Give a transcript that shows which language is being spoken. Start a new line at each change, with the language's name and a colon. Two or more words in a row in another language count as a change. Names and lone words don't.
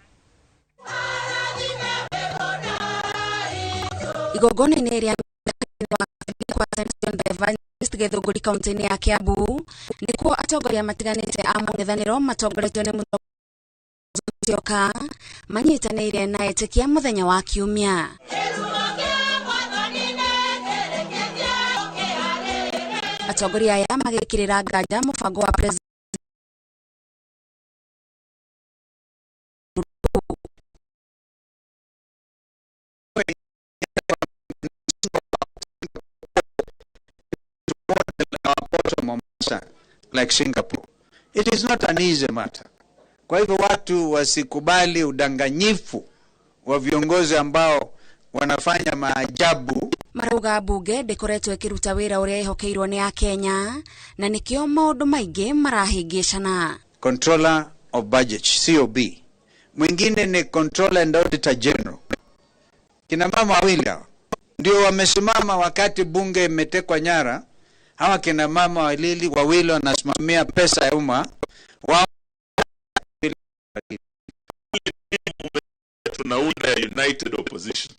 Kikuyu: Igongona-inĩ rĩa gĩthũngũri kaunti-inĩ ya Kiambu nĩkuo atongoria matiganĩte a mũng'ethanĩro matongoretio nĩ Musyoka manyitanĩire na etĩkia mũthenya wa Kiumia. Atongoria aya magĩkĩrĩra nganja mũbango wa president
English: like Singapore. It is not an easy matter.
Swahili: Kwa hivyo watu wasikubali udanganyifu wa viongozi ambao wanafanya maajabu.
Kikuyu: Marauga bunge ndĩkoretwo ĩkĩruta wĩra ũrĩa ĩhokeirwo nĩ Akenya na nĩkĩo maũndũ maingĩ marahĩngĩcana.
English: Controller of Budget, COB.
Swahili: Mwingine ni Controller and Auditor General. Kina mama wawili ndio wamesimama wakati bunge imetekwa nyara. Hawa kina mama wawili wanasimamia pesa ya umma. Tunaunda
English: united opposition.